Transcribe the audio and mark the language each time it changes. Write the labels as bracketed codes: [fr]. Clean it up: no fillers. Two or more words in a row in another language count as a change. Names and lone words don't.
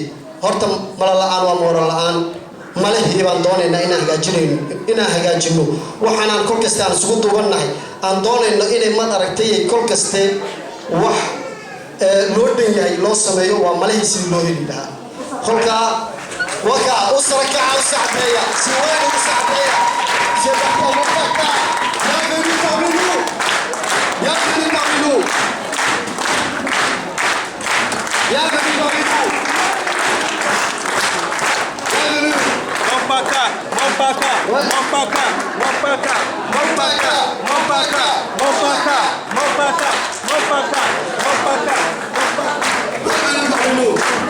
[so] horta mala la-aan waa mooro la-aan malahii baan doonaynaa inaan hagaajino waxaanaan kol kaste aan isugu duubannahay aan doonayno inay maad aragtay kol kaste wax loo dhan yahay loo sameeyo waa malahii sidii loo heli lahaa kolka waka u sarakaca u sacdeeya si weyn ugu sacdeeya [fr] Bienvenue parmi nous. Bienvenue parmi nous. Bienvenue parmi nous. Bienvenue. Mon paca. Bienvenue parmi nous.